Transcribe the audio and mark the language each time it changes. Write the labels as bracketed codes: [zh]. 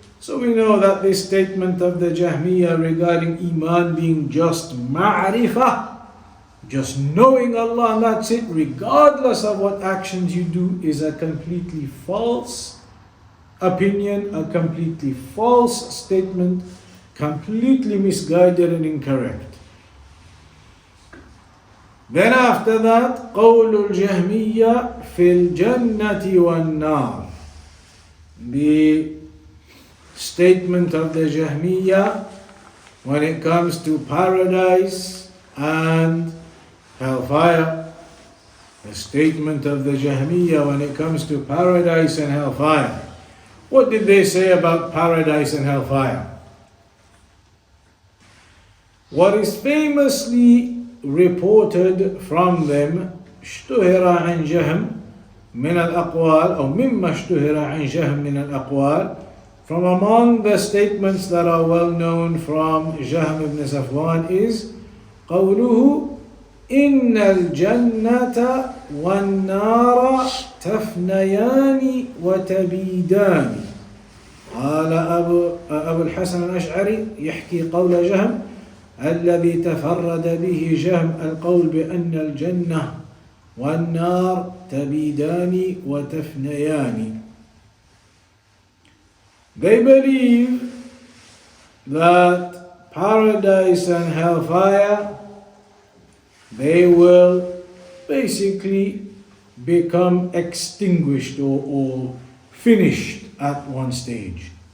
[en] So we know that this statement of the Jahmiyyah regarding Iman being just ma'rifah, just knowing Allah and that's it, regardless of what actions you do, is a completely false opinion, a completely false statement, completely misguided and incorrect. Then after that, [ar] قول الجهمية في الجنة والنار. [en] The statement of the Jahmiyyah when it comes to paradise and hellfire. the statement of the Jahmiyyah when it comes to paradise and hellfire. What did they say about paradise and hellfire? What is famously reported from them, [ar] اشتهر عن جهم من الأقوال [en] أو مما اشتهر عن جهم من الأقوال, from among the statements that are well known from Jahm ibn Safwan is [ar] قوله إن الجنة والنار تفنيان وتبيدان. قال أبو الحسن الأشعري يحكي قول جهم الذي تفرد به جهم القول بأن الجنة والنار تبيدان وتفنيان. [en] They believe that paradise and hellfire, they will basically become extinguished or finished at one stage.